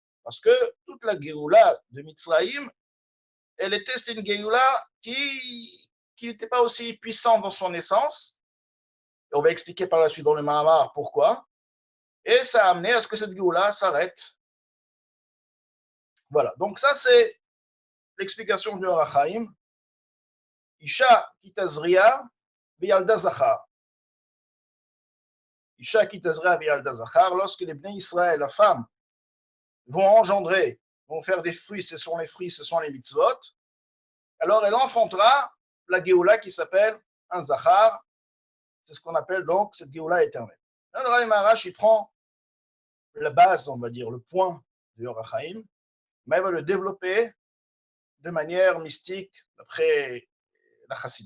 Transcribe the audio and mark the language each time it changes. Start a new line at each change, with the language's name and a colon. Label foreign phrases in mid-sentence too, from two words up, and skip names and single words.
French: Parce que toute la Géoula de Mitzrayim, c'était une Géoula qui n'était pas aussi puissante dans son essence. Et on va expliquer par la suite dans le Mahamar pourquoi. Et ça a amené à ce que cette Géoula s'arrête. Voilà, donc ça c'est l'explication du Or HaChaim.
Hebrew: אשה כי תזריע וילדה זכר. אשה כי תזריע וילדה זכר,
French: lorsque les Bnei Israël, la femme, vont engendrer, vont faire des fruits, ce sont les fruits, ce sont les mitzvot, alors elle enfantera la Géoula qui s'appelle un zachar, c'est ce qu'on appelle donc cette Géoula éternelle. Alors le Maharash, il prend la base, on va dire, le point du Or HaChaim, mais il va le développer de manière mystique d'après la Chassidut.